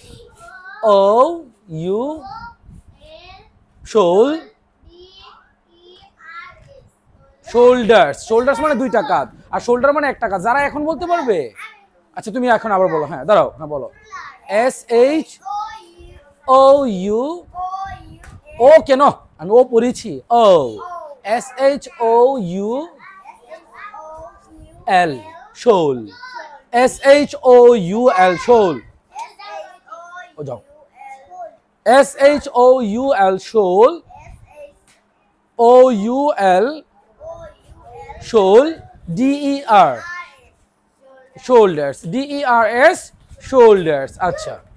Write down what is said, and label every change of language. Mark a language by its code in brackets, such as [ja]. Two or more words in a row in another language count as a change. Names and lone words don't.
[bn] O-U [en] shoulders shoulders [bn] মানে দুইটা কাঁধ আর শোল্ডার মানে একটা কাঁধ যারা এখন বলতে পারবে আচ্ছা তুমি এখন আবার বলো হ্যাঁ দাঁড়াও হ্যাঁ বলো S-H O-U ও কেন আমি ও পড়েছি ও [en] S-H-O-U-L শোল S-H-O-U-L শোল [bn] ও যাও [en] S-H-O-U-L শোল O-U-L শোল D-E-R shoulders D-E-R-S shoulders আচ্ছা